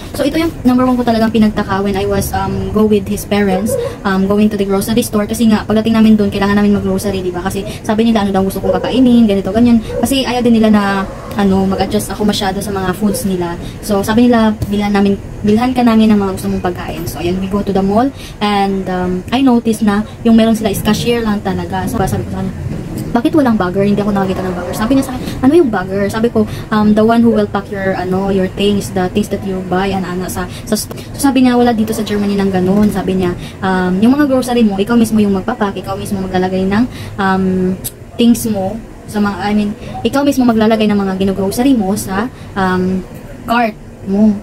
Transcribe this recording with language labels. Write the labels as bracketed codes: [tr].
[en] So, ito yung number 1 ko talagang pinagtaka when I was go with his parents, going to the grocery store. [tl] Kasi nga, pagdating namin doon, kailangan namin mag-grocery, diba? Kasi sabi nila, ano daw gusto kong kakainin, ganito, ganyan. Kasi ayaw din nila na, mag-adjust ako masyado sa mga foods nila. So, sabi nila, bilhan ka namin ng mga gusto mong pagkain. So, ayan, we go to the mall, and I noticed na yung meron sila is cashier lang talaga. So, sabi ko sa kanya, bakit walang bagger? Hindi ako nakakita ng bagger. Sabi niya sa akin, ano yung bagger? Sabi ko, the one who will pack your things, the things that you buy, so sabi niya, wala dito sa Germany ng ganun. Sabi niya, yung mga grocery mo, ikaw mismo yung magpapak, ikaw mismo maglalagay ng things mo sa mga, ikaw mismo maglalagay ng mga gino-grocery mo sa cart mo.